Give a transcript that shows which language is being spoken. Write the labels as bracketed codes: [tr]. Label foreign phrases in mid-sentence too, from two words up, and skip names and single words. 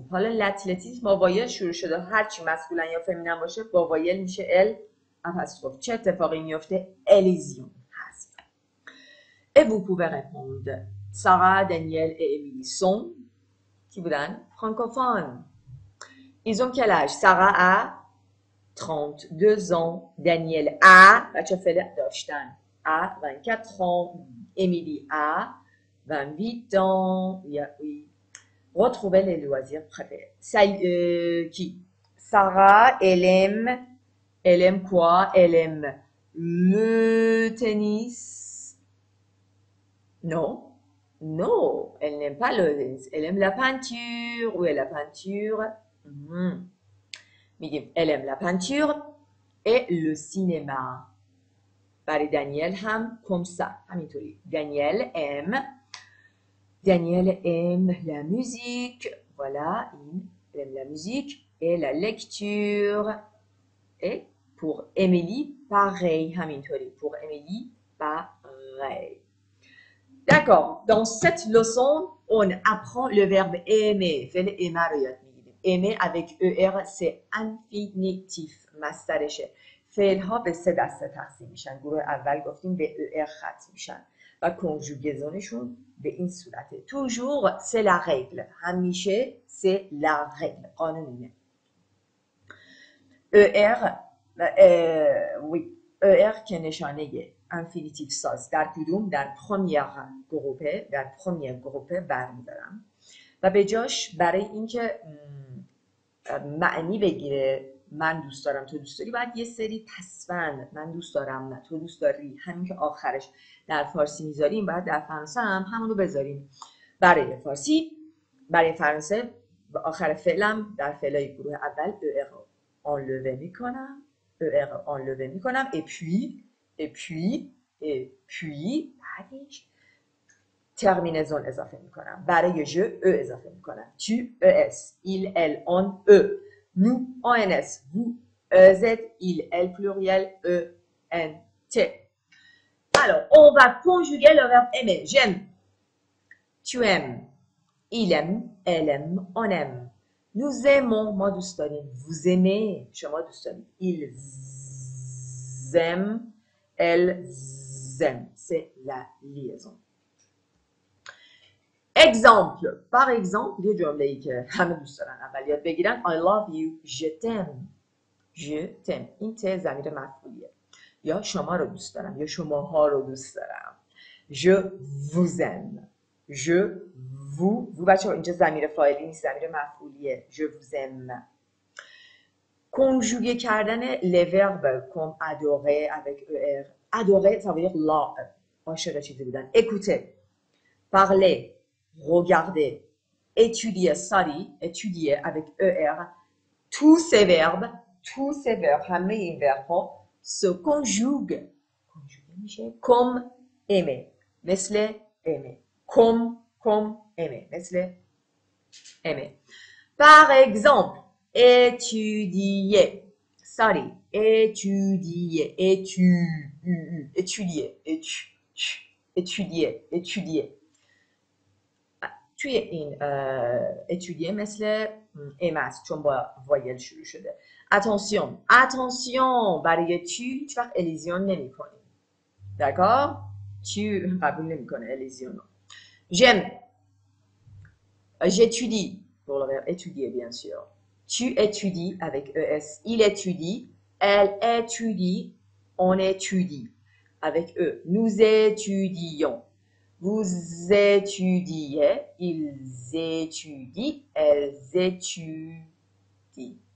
[fa] حالا l'athlétisme با وایل شروع شده، هرچی مسکولن یا فمینن باشه با وایل میشه ال apostrophe. چه اتفاقی میفته؟ الیزیون هست. [fr] et vous pouvez répondre. Sarah, Daniel et Émilie sont qui بودن؟ francophones. ils ont quel âge؟ Sarah a 32 ans، Daniel a [fa] بچه فعل داشتن [fr] a 24 ans، Émilie a 28 ans. Oui. Retrouvez les loisirs préférés. Qui? Sarah, elle aime quoi? Elle aime le tennis. Non, elle n'aime pas le tennis. Elle aime la peinture. Où est la peinture? Elle aime la peinture et le cinéma. [fa] برای دانیل هم [fr] comme ça [fa] همینطوری. [fr] Daniel aime la musique. Voilà, il aime la musique et la lecture. Et pour Émilie, pareil همینطوری. Pour Émilie, pareil. D'accord. Dans cette leçon, on apprend le verbe aimer. [fa] فعل aimer رو یاد میگیریم. [fr] aimer avec ER c'est infinitif مصدرشه. [fa] فعل ها به 3 دسته تقسیم میشن. گروه اول گفتیم به ER ختم میشن و کنجوگزونشون به این صورته. [fr] toujours c'est la règle. همیشه c'est la règle. [fa] قانون اینه. ER oui ER که نشانه انفینیتیو ساز در کدوم؟ در پرمیر گروپه برمیدارم و به جاش برای اینکه معنی بگیره من دوست دارم تو دوست داری باید یه سری پسوند من دوست دارم نه تو دوست داری همین که آخرش در فارسی میذاریم باید در فرانسه هم همونو بذاریم. برای فارسی برای فرانسه به آخر فعلم در فعلای گروه اول enlevé میکنم enlevé میکنم [fr] et puis [fa] بعدش terminaison اضافه میکنم. برای je اضافه میکنم. [fr] tu es il elle on nous ons vous ez il elle pluriel en t. Alors on va conjuguer le verbe aimer. J'aime, tu aimes, il aime, elle aime, on aime. Nous aimons, [fa] ما دوست داریم. [fr] Vous aimez, [fa] شما دوست داریم. [fr] Ils aiment, elles aiment. C'est la liaison. Exemple. Par exemple, [fa] یه جمله‌ای که همه دوست دارن اول یاد بگیرن. [en] I love you, [fr] je t'aime. Je t'aime. [fa] این ته ضمیر مفعولیه. یا شما رو دوست دارم یا شماها رو دوست دارم. [fr] Je vous aime. Je vous [fa] بچه ها اینجا ضمیر فاعلی نیست ضمیر مفعولیه. [fr] Je vous aime. [fa] کنجوگه کردن [fr] les verbes comme adorer avec er. Adorer ça veut dire la [fa] عاشق چیزی بودن. [fr] Écouter, parler, regarder, étudier, étudier avec er. Tous ces verbes [fa] همه این verbe ها [fr] se conjuguent میشه comme aimer [fa] مثل aimer [fr] comme aimer [fa] مثل aimer. [fr] Par exemple étudier étudier [fa] توی این étudier مثل ام است چون با وایل شروع شده. attention برای tu هیچ وقت الیزیون نمی کنیم. [fr] d'accord tu [fa] قبول نمی کنه الیزیون. [fr] j'aime j'étudie pour le verbe étudier bien sûr. tu étudies avec es. il étudie, elle étudie, on étudie avec eux. nous étudions. Vous étudiez, ils étudient, elles étudient.